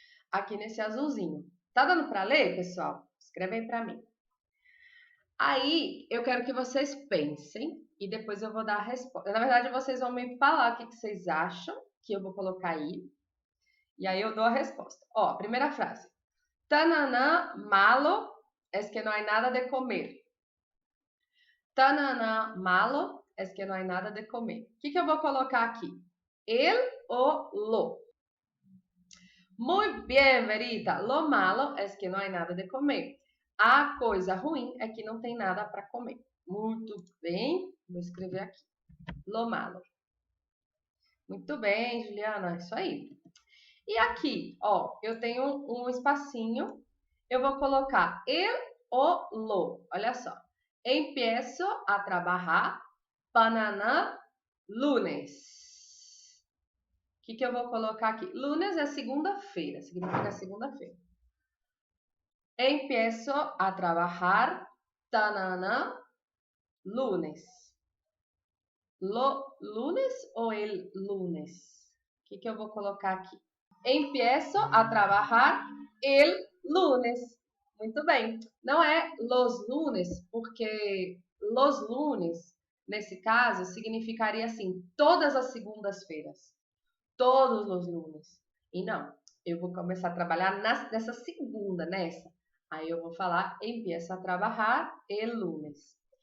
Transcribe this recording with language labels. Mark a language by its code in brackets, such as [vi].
[pt] Aqui nesse azulzinho. Tá dando para ler, pessoal? Escreve aí para mim. Aí, eu quero que vocês pensem e depois eu vou dar a resposta. Na verdade, vocês vão me falar o que vocês acham que eu vou colocar aí. E aí eu dou a resposta. Ó, primeira frase. [es] Tananã malo es que no hay nada de comer. Tananã malo es que no hay nada de comer. [pt] O que eu vou colocar aqui? El ou lo? [es] Muy bien, [pt] Verita. [es] Lo malo es que no hay nada de comer. [pt] A coisa ruim é que não tem nada para comer. Muito bem. Vou escrever aqui. Lo malo. Muito bem, Juliana. Isso aí. E aqui, ó, eu tenho um espacinho. Eu vou colocar el ou lo. Olha só. [es] Empiezo a trabajar banana lunes. [pt] O que eu vou colocar aqui? Lunes é segunda-feira, significa segunda-feira. [es] Empiezo a trabajar banana lunes. [pt] Lunes ou el lunes? O que eu vou colocar aqui? [es] Empiezo a trabajar el lunes. [pt] Muito bem. Não é los lunes, porque los lunes, nesse caso, significaria assim, todas as segundas-feiras. Todos os lunes. E não, eu vou começar a trabalhar nessa segunda, nessa. Aí eu vou falar, [es] empiezo a trabajar el lunes.